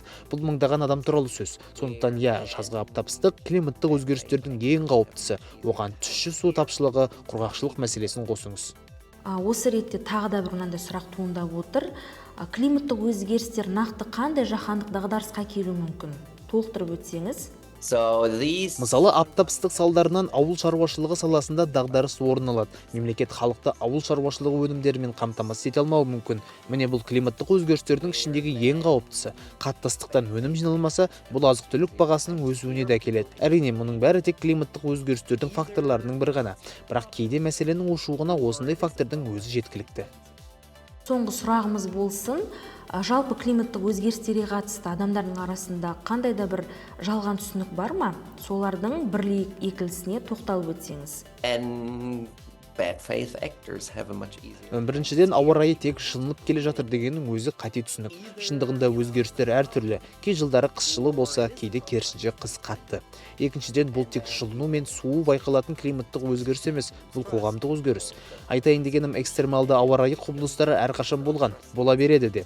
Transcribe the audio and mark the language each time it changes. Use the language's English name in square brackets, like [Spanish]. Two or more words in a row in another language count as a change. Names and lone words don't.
[Kazakh] Бұл мыңдаған адам туралы сөз. Сондықтан жазғы аптап ыстық климаттық өзгерістердің ең қауіптісі. Оған тұщы су тапшылығы, құрғақшылық мәселесін қосыңыз. Осы ретте тағы да бір мынандай сұрақ туындап отыр. Климаттық өзгерістер нақты қандай жаһандық дағдарысқа келуі мүмкін? Толықтырып өтсеңіз. [English] So these [Kazakh] Мысалы, аптап ыстық салдарынан ауыл шаруашылығы саласында дағдарыс орын алады. Мемлекет халықты ауыл шаруашылығы өнімдерімен қамтамасыз ете алмауы мүмкін. Міне бұл климаттық өзгерістердің ішіндегі ең қауіптісі. Қатты ыстықтан өнім жиналмаса, бұл азық-түлік бағасының өсуіне де әкеледі. Әрине, мұның бәрі тек климаттық өзгерістердің факторларының бірі ғана. Бірақ кейде мәселенің ушығуына осындай фактордың өзі жеткілікті. Соңғы сұрағымыз болсын, жалпы климаттық өзгерістерге қатысты адамдардың арасында қандай да бір жалған түсінік бар ма? Солардың бірлік екілісіне тоқталып өтсеңіз. [English] and bad faith actors have a much easier. [Kazakh] Біріншіден, ауа райы тек жылынып келе жатыр дегеннің өзі қате түсінік. Шындығында өзгерістер әртүрлі. Кей жылдары қыс жылы болса, кейде керісінше қыс қатты. Екіншіден, бұл тек жылыну мен суы байқалатын климаттық өзгеріс емес, бұл қоғамдық өзгеріс. Айтайын дегенім, экстремалды ауа райы құбылыстары әрқашан болған, бола береді де.